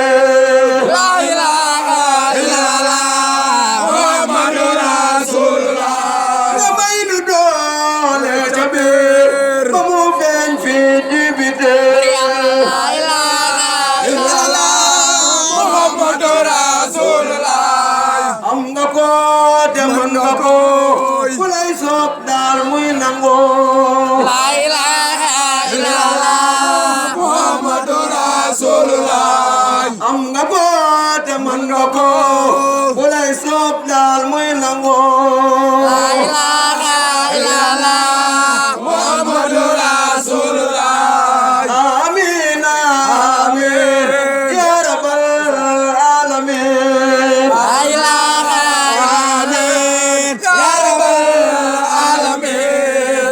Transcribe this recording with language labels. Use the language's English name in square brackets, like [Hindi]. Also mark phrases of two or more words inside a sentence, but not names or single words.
[Arabic] لا إله إلا الله محمد رسول الله ومين دول جبير وموفن في جبده لا إله إلا الله محمد رسول الله [Wolof] am nga ko te mën nga ko ku lay soob daal muy nangoo [Arabic] لا إله إلا الله محمد رسول الله [Wolof] am nga ko te mën nga ko ku lay soob daal muy nangoo [Arabic] لا إله إلا الله محمد رسول الله آمين آمين يا رب العالمين لا إله آمين يا رب العالمين